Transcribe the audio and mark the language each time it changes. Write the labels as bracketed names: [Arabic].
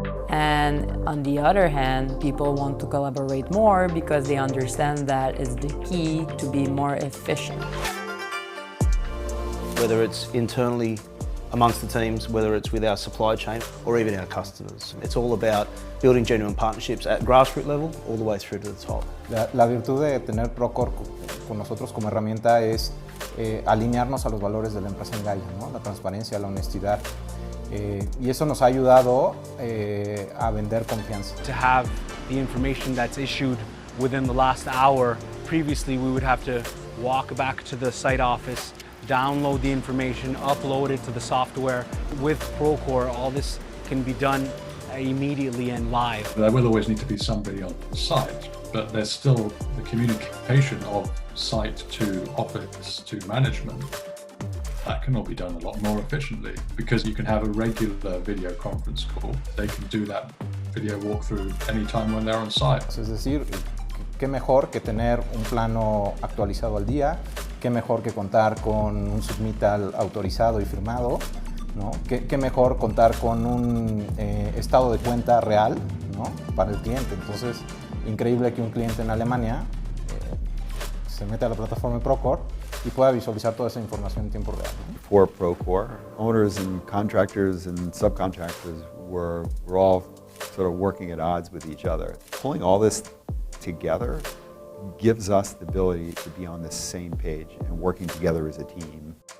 [English] And on the other hand, people want to collaborate more because they understand that is the key to be more efficient. Whether it's internally amongst the teams, whether it's with our supply chain or even our customers. It's all about building genuine partnerships at grassroots level all the way through to the top. [Spanish] La virtud de tener Procore con nosotros como herramienta es alinearnos a los valores de la empresa en Gaia, ¿no? La transparencia, la honestidad. Y eso nos ha ayudado a vender confianza. [English] To have the information that's issued within the last hour, previously we would have to walk back to the site office, download the information, upload it to the software. With Procore, all this can be done immediately and live. There will always need to be somebody on site, but there's still the communication of site to office to management. That can all be done a lot more efficiently because you can have a regular video conference call. They can do that video walkthrough anytime when they're on site. [Spanish] Es decir, qué mejor que tener un plano actualizado al día, qué mejor que contar con un submittal autorizado y firmado, ¿no? Qué mejor contar con un estado de cuenta real, ¿no? Para el cliente. Entonces, increíble que un cliente en Alemania se mete a la plataforma de Procore y pueda visualizar toda esa información en tiempo real. [English] Before Procore, owners and contractors and subcontractors were all sort of working at odds with each other. Pulling all this together gives us the ability to be on the same page and working together as a team.